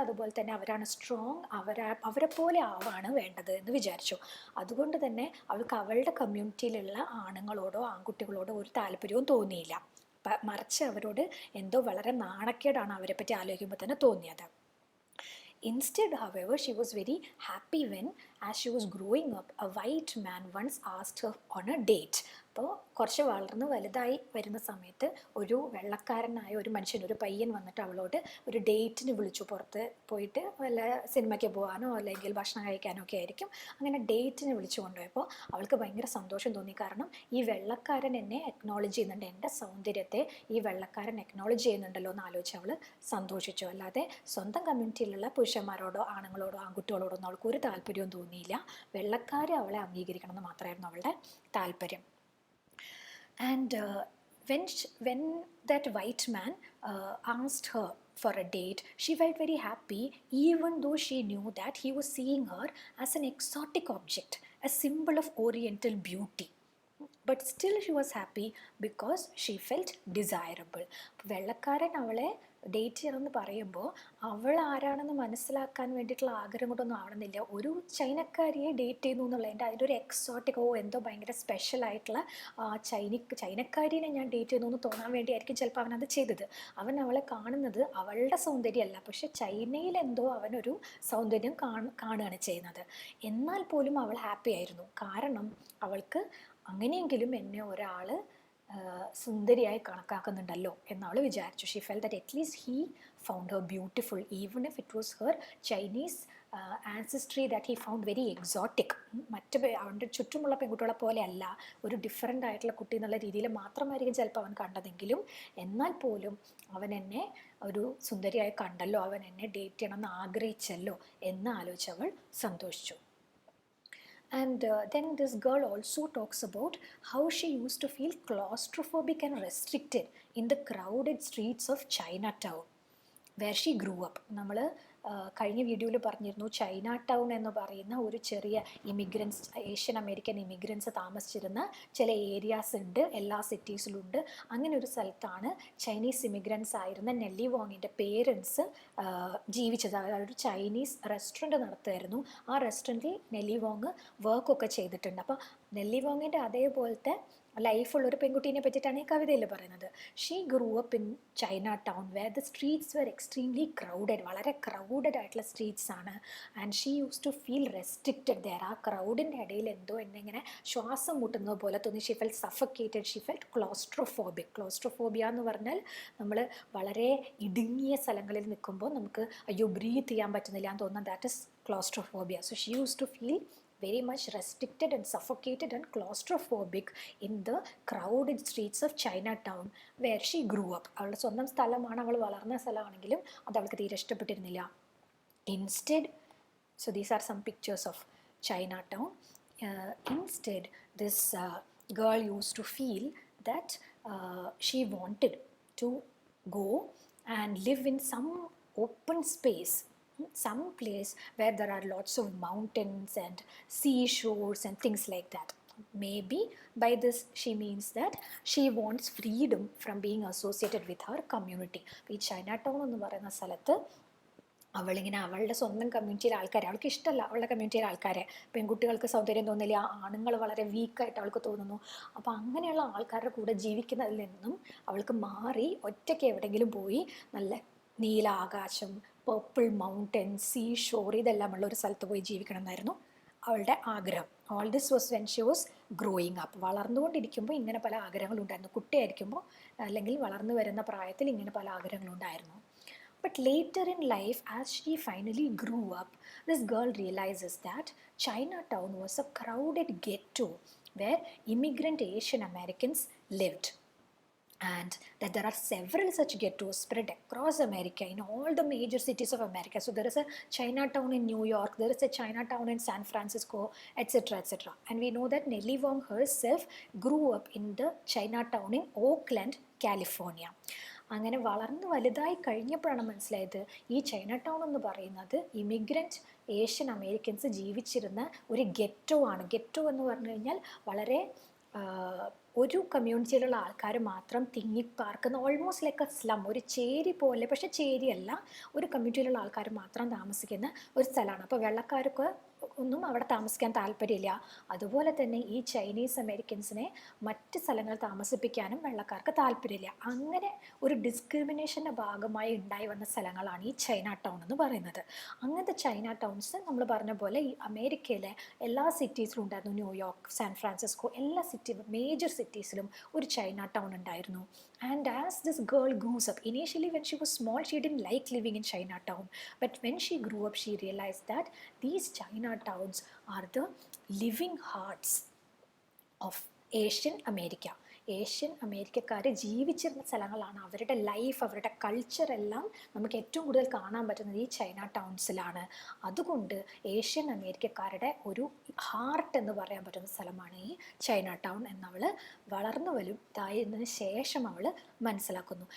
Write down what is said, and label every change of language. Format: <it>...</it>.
<ml>അതുപോലെ തന്നെ അവരാണ് സ്ട്രോങ്, അവരെ പോലെ ആവാണ് വേണ്ടത് എന്ന് വിചാരിച്ചു. അതുകൊണ്ട് തന്നെ അവൾക്ക് അവളുടെ കമ്മ്യൂണിറ്റിയിലുള്ള ആണുങ്ങളോടോ ആൺകുട്ടികളോടോ ഒരു താല്പര്യവും തോന്നിയില്ല. മറിച്ച് അവരോട് എന്തോ വളരെ നാണക്കേടാണ് അവരെ പറ്റി ആലോചിക്കുമ്പോൾ തന്നെ തോന്നിയത്.</ml> <en>Instead, however, she was very happy when, as she was growing up, a white man once asked her on a date.</en> <ml>അപ്പോൾ കുറച്ച് വളർന്ന് വലുതായി വരുന്ന സമയത്ത് ഒരു വെള്ളക്കാരനായ ഒരു മനുഷ്യൻ, ഒരു പയ്യൻ വന്നിട്ട് അവളോട് ഒരു ഡേറ്റിന് വിളിച്ചു. പുറത്ത് പോയിട്ട് വല്ല സിനിമയ്ക്ക് പോകാനോ അല്ലെങ്കിൽ ഭക്ഷണം കഴിക്കാനോ ഒക്കെ ആയിരിക്കും. അങ്ങനെ ഡേറ്റിന് വിളിച്ചു കൊണ്ടുപോയപ്പോൾ അവൾക്ക് ഭയങ്കര സന്തോഷം തോന്നി. കാരണം ഈ വെള്ളക്കാരൻ എന്നെ അക്നോളജ് ചെയ്യുന്നുണ്ട്, എൻ്റെ സൗന്ദര്യത്തെ ഈ വെള്ളക്കാരൻ അക്നോളജ് ചെയ്യുന്നുണ്ടല്ലോ എന്ന് ആലോചിച്ച് അവൾ സന്തോഷിച്ചു. അല്ലാതെ സ്വന്തം കമ്മ്യൂണിറ്റിയിലുള്ള പുരുഷന്മാരോടോ ആണുങ്ങളോടോ ആൺകുട്ടികളോടോ ഒന്നും അവൾക്ക് ഒരു താല്പര്യവും തോന്നിയില്ല. വെള്ളക്കാർ അവളെ അംഗീകരിക്കണം എന്ന് മാത്രമായിരുന്നു അവളുടെ താല്പര്യം.</ml> <en>And when that white man asked her for a date, she felt very happy, even though she knew that he was seeing her as an exotic object, a symbol of Oriental beauty. But still she was happy because she felt desirable.</en> <ml>വെള്ളക്കാരൻ അവളെ date ചെയ്യണമെന്ന് പറയുമ്പോൾ അവൾ ആരാണെന്ന് മനസ്സിലാക്കാൻ വേണ്ടിയിട്ടുള്ള ആഗ്രഹം കൊണ്ടൊന്നും ആവണമെന്നില്ല. ഒരു ചൈനക്കാരിയെ ഡേറ്റ് ചെയ്യുന്നു എന്നുള്ളതിൻ്റെ അതിൻ്റെ ഒരു എക്സോട്ടിക്കോ എന്തോ ഭയങ്കര സ്പെഷ്യലായിട്ടുള്ള ചൈനക്കാരിനെ ഞാൻ ഡേറ്റ് ചെയ്യുന്നു എന്ന് തോന്നാൻ വേണ്ടിയായിരിക്കും ചിലപ്പോൾ അവനത് ചെയ്തത്. അവൻ അവളെ കാണുന്നത് അവളുടെ സൗന്ദര്യമല്ല, പക്ഷെ ചൈനയിൽ എന്തോ അവനൊരു സൗന്ദര്യം കാണുകയാണ് ചെയ്യുന്നത്. എന്നാൽ പോലും അവൾ ഹാപ്പി ആയിരുന്നു. കാരണം അവൾക്ക് അങ്ങനെയെങ്കിലും എന്നെ ഒരാൾ സുന്ദരിയായി കണക്കാക്കുന്നുണ്ടല്ലോ എന്നവൾ വിചാരിച്ചു.</ml> <en>She felt that at least he found her beautiful even if it was her Chinese ancestry that he found very exotic.</en> <ml>അവൻ്റെ ചുറ്റുമുള്ള പെൺകുട്ടികളെ പോലെ അല്ല, ഒരു ഡിഫറെൻ്റ് ആയിട്ടുള്ള കുട്ടി എന്നുള്ള രീതിയിൽ മാത്രമായിരിക്കും ചിലപ്പോൾ അവൻ കണ്ടതെങ്കിലും എന്നാൽ പോലും അവൻ എന്നെ ഒരു സുന്ദരിയായി കണ്ടല്ലോ, അവൻ എന്നെ ഡേറ്റ് ചെയ്യണമെന്ന് ആഗ്രഹിച്ചല്ലോ എന്ന് ആലോചിച്ചവൾ സന്തോഷിച്ചു.</ml> <en>And then this girl also talks about how she used to feel claustrophobic and restricted in the crowded streets of Chinatown where she grew up.</en> <ml>നമ്മൾ കഴിഞ്ഞ വീഡിയോയിൽ പറഞ്ഞിരുന്നു ചൈന ടൗൺ എന്ന് പറയുന്ന ഒരു ചെറിയ ഇമിഗ്രൻസ്, ഏഷ്യൻ അമേരിക്കൻ ഇമിഗ്രൻസ് താമസിച്ചിരുന്ന ചില ഏരിയാസ് ഉണ്ട്, എല്ലാ സിറ്റീസിലുണ്ട്. അങ്ങനെ ഒരു സ്ഥലത്താണ് ചൈനീസ് ഇമിഗ്രൻസ് ആയിരുന്ന നെല്ലി വോങ്ങിൻ്റെ പേരൻസ് ജീവിച്ചത്. അതായത് ഒരു ചൈനീസ് റെസ്റ്റോറൻറ്റ് നടത്തുമായിരുന്നു. ആ റെസ്റ്റോറൻറ്റിൽ നെല്ലി വോങ് വർക്കൊക്കെ ചെയ്തിട്ടുണ്ട്. അപ്പോൾ നെല്ലി വോങ്ങിൻ്റെ അതേപോലത്തെ ലൈഫുള്ളൊരു പെൺകുട്ടീനെ പറ്റിയിട്ടാണ് ഈ കവിതയിൽ പറയുന്നത്.</ml> <en>she grew up in Chinatown where the streets were extremely crowded,</en> <ml>വളരെ ക്രൗഡഡ് ആയിട്ടുള്ള സ്ട്രീറ്റ്സ് ആണ്.</ml> <en>And she use to feel restricted there.</en> <ml>ആ ക്രൗഡിൻ്റെ ഇടയിൽ എന്തോ എന്നിങ്ങനെ ശ്വാസം മുട്ടുന്നത് പോലെ തോന്നി.</ml> <en>She felt suffocated, she felt claustrophobic.</en> <ml>Claustrophobia എന്ന് പറഞ്ഞാൽ നമ്മൾ വളരെ ഇടുങ്ങിയ സ്ഥലങ്ങളിൽ നിൽക്കുമ്പോൾ നമുക്ക് അയ്യോ ബ്രീത്ത് ചെയ്യാൻ പറ്റുന്നില്ല എന്ന് തോന്നുന്നത്,</ml> <en>That is claustrophobia. So she use to feel very much restricted and suffocated and claustrophobic in the crowded streets of Chinatown where she grew up.</en> <ml>അവളുടെ സ്വന്തം സ്ഥലമാണ്, അവൾ വളർന്ന സ്ഥലമാണെങ്കിലും അത് അവൾക്ക് തീരെ ഇഷ്ടപ്പെട്ടിരുന്നില്ല.</ml> <en>Instead, so these are some pictures of Chinatown. Instead, this girl used to feel that she wanted to go and live in some open space, some place where there are lots of mountains and seashores and things like that. Maybe by this she means that she wants freedom from being associated with her community.</en> <ml>ഈ ചൈനടൗൺ എന്ന് പറയുന്ന സ്ഥലത്ത് അവളിങ്ങനെ അവളുടെ സ്വന്തം കമ്മ്യൂണിറ്റിയിലെ ആൾക്കാരെ, അവൾക്ക് ഇഷ്ടമല്ല അവളുടെ കമ്മ്യൂണിറ്റിയിലെ ആൾക്കാരെ. പെൺകുട്ടികൾക്ക് സൗന്ദര്യം തോന്നില്ല, ആണുങ്ങൾ വളരെ വീക്കായിട്ട് അവൾക്ക് തോന്നുന്നു. അപ്പോൾ അങ്ങനെയുള്ള ആൾക്കാരുടെ കൂടെ ജീവിക്കുന്നതിൽ നിന്നും അവൾക്ക് മാറി ഒറ്റയ്ക്ക് എവിടെയെങ്കിലും പോയി നല്ല നീല ആകാശം, പർപ്പിൾ മൗണ്ടൻ, സീ ഷോർ ഇതെല്ലാമുള്ള ഒരു സ്ഥലത്ത് പോയി ജീവിക്കണം എന്നായിരുന്നു അവളുടെ ആഗ്രഹം.</ml> <en>All this was when she was growing up.</en> <ml>വളർന്നുകൊണ്ടിരിക്കുമ്പോൾ ഇങ്ങനെ പല ആഗ്രഹങ്ങളുണ്ടായിരുന്നു. കുട്ടിയായിരിക്കുമ്പോൾ അല്ലെങ്കിൽ വളർന്നു വരുന്ന പ്രായത്തിൽ ഇങ്ങനെ പല ആഗ്രഹങ്ങളുണ്ടായിരുന്നു.</ml> <en>But later in life, as she finally grew up, this girl realizes that Chinatown was a crowded ghetto where immigrant Asian Americans lived. And that there are several such ghettos spread across America in all the major cities of America. So there is a Chinatown in New York, there is a Chinatown in San Francisco, etc., etc. And we know that Nellie Wong herself grew up in the Chinatown in Oakland, California.</en> <ml>അങ്ങനെ വളർന്ന് വലുതായി കഴിഞ്ഞപ്പോഴാണ് മനസ്സിലായത് ഈ ചൈനടൗൺ എന്ന് പറയുന്നത് immigrant Asian Americans ജീവിച്ചിരുന്ന ഒരു ഗെറ്റോ ആണ്. ഗെറ്റോ എന്ന് പറഞ്ഞു കഴിഞ്ഞാൽ വളരെ ഒരു കമ്മ്യൂണിറ്റിയിലുള്ള ആൾക്കാർ മാത്രം തിങ്ങിപ്പാർക്കുന്ന,</ml> <en>almost like a slum,</en> <ml>ഒരു ചേരി പോലെ, പക്ഷേ ചേരിയല്ല, ഒരു കമ്മ്യൂണിറ്റിയിലുള്ള ആൾക്കാർ മാത്രം താമസിക്കുന്ന ഒരു സ്ഥലമാണ്. അപ്പോൾ വെള്ളക്കാർക്ക് ഒന്നും അവിടെ താമസിക്കാൻ താല്പര്യമില്ല. അതുപോലെ തന്നെ ഈ ചൈനീസ് അമേരിക്കൻസിനെ മറ്റ് സ്ഥലങ്ങളിൽ താമസിപ്പിക്കാനും വെള്ളക്കാർക്ക് താല്പര്യമില്ല. അങ്ങനെ ഒരു ഡിസ്ക്രിമിനേഷൻ്റെ ഭാഗമായി ഉണ്ടായി വന്ന സ്ഥലങ്ങളാണ് ഈ ചൈനടൗൺ എന്ന് പറയുന്നത്. അങ്ങനത്തെ ചൈനടൗൺസ് നമ്മൾ പറഞ്ഞ പോലെ ഈ അമേരിക്കയിലെ എല്ലാ സിറ്റീസിലും ഉണ്ടായിരുന്നു. ന്യൂയോർക്ക്, സാൻ ഫ്രാൻസിസ്കോ, എല്ലാ മേജർ സിറ്റീസിലും ഒരു ചൈനടൗൺ ഉണ്ടായിരുന്നു.</ml> <en>And as this girl grows up, initially when she was small, she didn't like living in Chinatown. But when she grew up, she realized that these Chinatowns are the living hearts of Asian America.</en> <ml>Asian അമേരിക്കക്കാർ ജീവിച്ചിരുന്ന സ്ഥലങ്ങളാണ്. അവരുടെ life, അവരുടെ കൾച്ചറെല്ലാം നമുക്ക് ഏറ്റവും കൂടുതൽ കാണാൻ പറ്റുന്നത് ഈ ചൈനടൗൺസിലാണ്. അതുകൊണ്ട് ഏഷ്യൻ അമേരിക്കക്കാരുടെ ഒരു ഹാർട്ട് എന്ന് പറയാൻ പറ്റുന്ന സ്ഥലമാണ് ഈ ചൈനടൗൺ എന്നവൾ വളർന്നു വലുതായതിനു ശേഷം അവൾ മനസ്സിലാക്കുന്നു.</ml>